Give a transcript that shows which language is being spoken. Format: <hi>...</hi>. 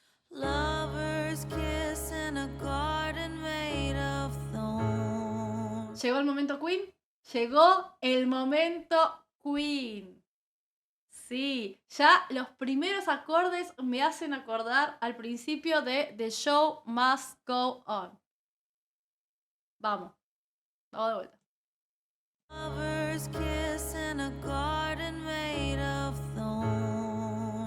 <en>Lovers kiss in a garden made of thorns.</en> <es>¿Llegó el momento Queen? Llegó el momento Queen. Sí, ya los primeros acordes me hacen acordar al principio de The Show Must Go On. Vamos de vuelta.</es> <en>Lovers kiss in a garden made of thorns.</en>